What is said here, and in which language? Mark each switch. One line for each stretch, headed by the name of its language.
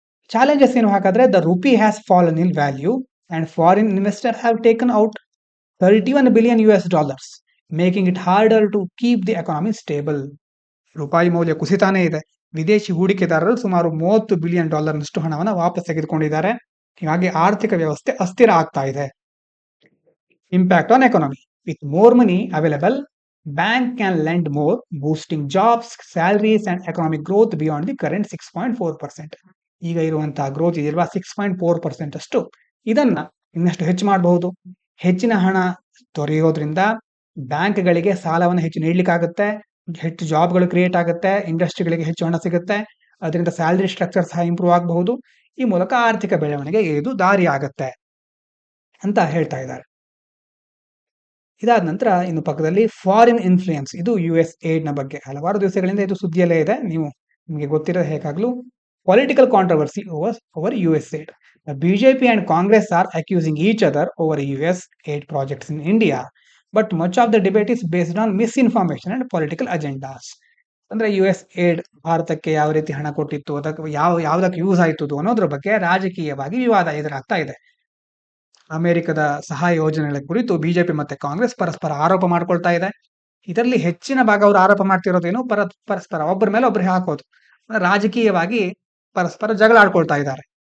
English: challenges
Kannada: ಏನು ಹಾಗಾದ್ರೆ,
English: The rupee has fallen in value and foreign investor have taken out 31 billion US dollars, making it harder to keep the economy stable.
Kannada: ರೂಪಾಯಿ ಮೌಲ್ಯ ಕುಸಿತಾನೇ ಇದೆ, ವಿದೇಶಿ ಹೂಡಿಕೆದಾರರು ಸುಮಾರು 30 ಬಿಲಿಯನ್ ಡಾಲರ್ನಷ್ಟು ಹಣವನ್ನು ವಾಪಸ್ ತೆಗೆದುಕೊಂಡಿದ್ದಾರೆ. ಹೀಗಾಗಿ ಆರ್ಥಿಕ ವ್ಯವಸ್ಥೆ ಅಸ್ಥಿರ ಆಗ್ತಾ ಇದೆ.
English: Impact on economy. With more money available, bank can lend more, boosting jobs, salaries and economic growth beyond the current 6.4%.
Kannada: ಈಗ ಇರುವಂತಹ ಗ್ರೋತ್ ಇದೆಯಲ್ವಾ 6.4% ಅಷ್ಟು, ಇದನ್ನ ಇನ್ನಷ್ಟು ಹೆಚ್ಚು ಮಾಡಬಹುದು. ಹೆಚ್ಚಿನ ಹಣ ದೊರೆಯೋದ್ರಿಂದ ಬ್ಯಾಂಕ್ಗಳಿಗೆ ಸಾಲವನ್ನು ಹೆಚ್ಚು ನೀಡಲಿಕ್ಕಾಗುತ್ತೆ, ಹೆಚ್ಚು ಜಾಬ್ಗಳು ಕ್ರಿಯೇಟ್ ಆಗುತ್ತೆ, ಇಂಡಸ್ಟ್ರಿಗಳಿಗೆ ಹೆಚ್ಚು ಹಣ ಸಿಗುತ್ತೆ, ಅದರಿಂದ ಸ್ಯಾಲರಿ ಸ್ಟ್ರಕ್ಚರ್ ಸಹ ಇಂಪ್ರೂವ್ ಆಗಬಹುದು. ಈ ಮೂಲಕ ಆರ್ಥಿಕ ಬೆಳವಣಿಗೆಗೆ ಇದು ದಾರಿ ಆಗುತ್ತೆ ಅಂತ ಹೇಳ್ತಾ ಇದ್ದಾರೆ. ಇದಾದ ನಂತರ ಇನ್ನು ಪಕ್ಕದಲ್ಲಿ ಫಾರಿನ್ ಇನ್ಫ್ಲೂಯೆನ್ಸ್, ಇದು US ಏಡ್ ನ ಬಗ್ಗೆ ಹಲವಾರು ದಿವಸಗಳಿಂದ ಇದು ಸುದ್ದಿಯಲ್ಲೇ ಇದೆ, ನಿಮಗೆ ಗೊತ್ತಿರೋದು ಹೇಗಾಗ್ಲೂ.
English: Political controversy over US aid. BJP and Congress are accusing each other over US aid projects in India, but much of the debate is based on misinformation and political agendas.
Kannada: ಅಂದ್ರೆ US aid ಭಾರತಕ್ಕೆ ಯಾವ ರೀತಿ ಹಣ ಕೊಟ್ಟಿತ್ತು, ಅದಕ್ಕೆ ಯಾವ್ದಕ್ಕೆ use ಆಯ್ತು ಅನ್ನೋದ್ರ ಬಗ್ಗೆ ರಾಜಕೀಯವಾಗಿ ವಿವಾದ ಎದುರಾಗ್ತಾ ಇದೆ. ಅಮೆರಿಕದ ಸಹಾಯ ಯೋಜನೆಗಳ ಕುರಿತು ಬಿಜೆಪಿ ಮತ್ತೆ ಕಾಂಗ್ರೆಸ್ ಪರಸ್ಪರ ಆರೋಪ ಮಾಡ್ಕೊಳ್ತಾ ಇದೆ. ಇದರಲ್ಲಿ ಹೆಚ್ಚಿನ ಭಾಗ ಅವರು ಆರೋಪ ಮಾಡ್ತಿರೋದೇನು, ಪರಸ್ಪರ ಒಬ್ಬರ ಮೇಲೆ ಒಬ್ಬರು ಹಾಕೋದು, ರಾಜಕೀಯವಾಗಿ ಪರಸ್ಪರ ಜಗಳ ಆಡ್ಕೊಳ್ತಾ ಇದ್ದಾರೆ.